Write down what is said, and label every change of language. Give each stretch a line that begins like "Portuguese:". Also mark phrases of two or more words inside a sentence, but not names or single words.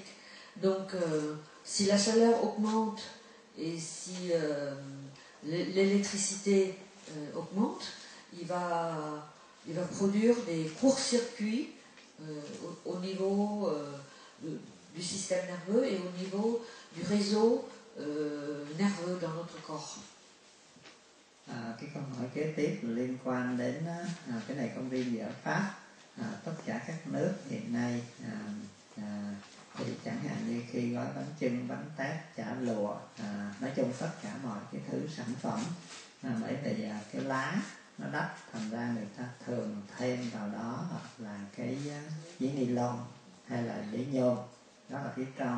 French: Donc, si la chaleur augmente et si l'électricité augmente, il va produire des courts-circuits au niveau du du système nerveux et au niveau du réseau nerveux dans notre corps.
Vietnamese: Cái câu hỏi kế tiếp liên quan đến cái này không riêng gì ở Pháp, tất cả các nước hiện nay thì chẳng hạn như khi gói bánh chưng, bánh tét, chả lụa, nói chung tất cả mọi cái thứ sản phẩm, bởi vì cái lá nó đắt, thành ra người ta thường thêm vào đó hoặc là cái giấy ni lông hay là giấy nhôm, đó là phía trong.